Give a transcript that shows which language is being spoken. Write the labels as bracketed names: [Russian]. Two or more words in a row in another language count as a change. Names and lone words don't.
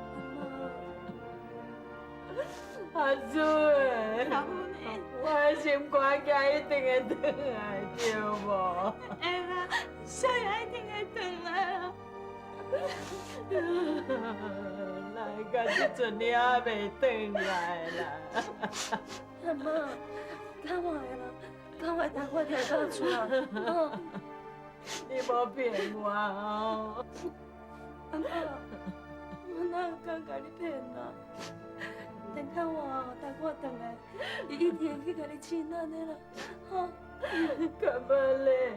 [Min Nan Chinese] 阿水，我心肝气一定会转来着无？会啦，小爷一定会转来啊。哪会到这阵你还袂转来啦？阿妈，赶快啦，赶快赶快摕到厝啊！哦，你无骗我哦！阿妈，我哪有敢甲你骗啊？等下我回来，伊一定会去甲你亲安尼啦，吼。干嘛嘞？